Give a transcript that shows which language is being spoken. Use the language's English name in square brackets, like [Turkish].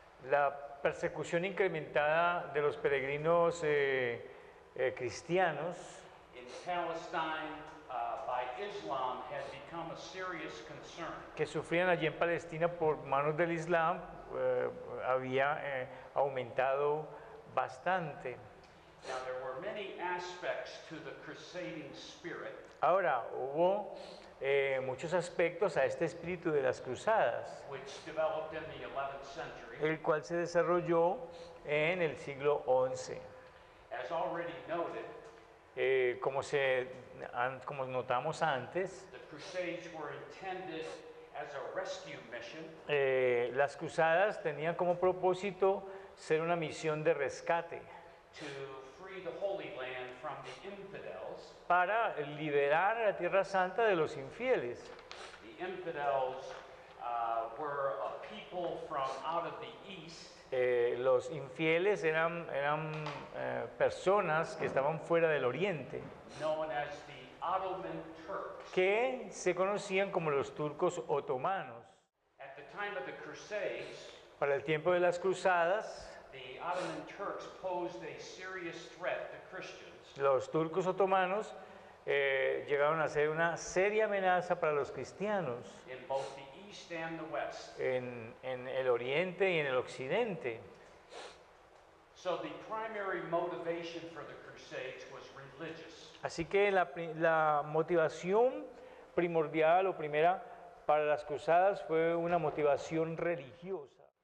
[Spanish] La persecución incrementada de los peregrinos cristianos [English] in Palestine by Islam had become a serious concern. [Spanish] que sufrían allí en Palestina por manos del Islam había aumentado bastante. [English] Now there were many aspects to the crusading spirit [Spanish] Ahora, hubo muchos aspectos a este espíritu de las cruzadas, [English] which developed in the 11th century. [Spanish] el cual se desarrolló en el siglo XI. [English] As already noted, [Spanish] Como notamos antes, [English] the crusades were intended as a rescue mission [Spanish] las cruzadas tenían como propósito ser una misión de rescate [English] to free the Holy Land from the infidels. [Spanish] para liberar a la Tierra Santa de los infieles. [English] The infidels were a people from out of the east [Spanish] Los infieles eran personas que estaban fuera del oriente, [English] known as the Ottoman Turks. [Spanish] que se conocían como los turcos otomanos. [English] At the time of the Crusades, [Spanish] Para el tiempo de las cruzadas, [English] the Ottoman Turks posed a serious threat to Christians [Spanish] los turcos otomanos llegaron a ser una seria amenaza para los cristianos [English] in both the east and the west. [Spanish] en el oriente y en el occidente. [English] So the primary motivation for the Crusades was religious. [Spanish] Así que la motivación primordial o primera para las cruzadas fue una motivación religiosa.